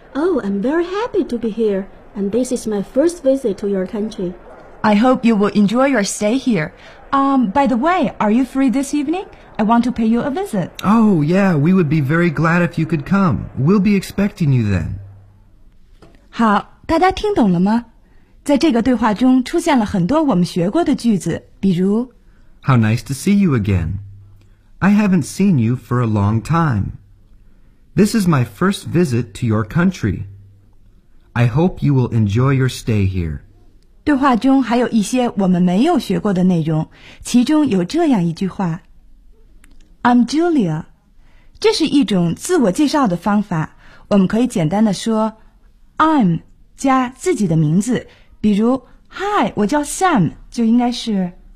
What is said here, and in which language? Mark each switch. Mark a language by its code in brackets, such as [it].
[en] Oh, I'm very happy to be here. And this is my first visit to your country. I hope you will enjoy your stay here. By the way, are you free this evening? I want to pay you a visit. Oh, yeah, we would be very glad if you could come. We'll be expecting you then. [zh] 好，大家听懂了吗？在这个对话中出现了很多我们学过的句子，比如 [en] How nice to see you again. I haven't seen you for a long time. This is my first visit to your country. I hope you will enjoy your stay here. [zh] 对话中还有一些我们没有学过的内容，其中有这样一句话。 [en] I'm Julia. [zh] 这是一种自我介绍的方法。我们可以简单的说 I'm 加自己的名字。比如 [en] Hi, [zh] 我叫 Sam, 就应该是